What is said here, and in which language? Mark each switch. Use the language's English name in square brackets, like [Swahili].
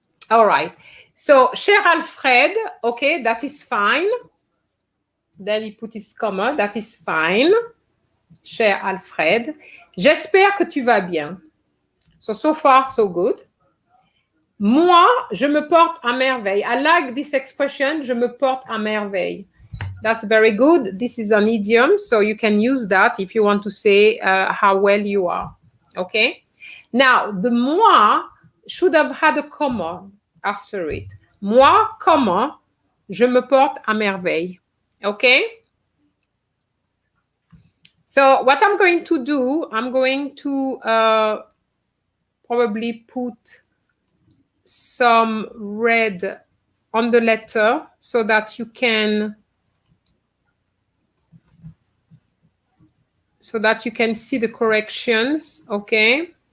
[English] All right. So, [French] cher [English] Alfred, okay, that is fine. Then he put his comma, that is fine. [French] Cher Alfred, j'espère que tu vas bien. [English] So far, so good. [French] Moi, je me porte à merveille. [English] I like this expression, [French] je me porte à merveille. [English] That's very good. This is an idiom, so you can use that if you want to say how well you are. Okay? Now, the [French] moi [English] should have had a comma after it. [French] Moi, [English] comma, [French] je me porte à merveille. [English] Okay? So what I'm going to do, I'm going to probably put some red on the letter so that you can see the corrections, okay?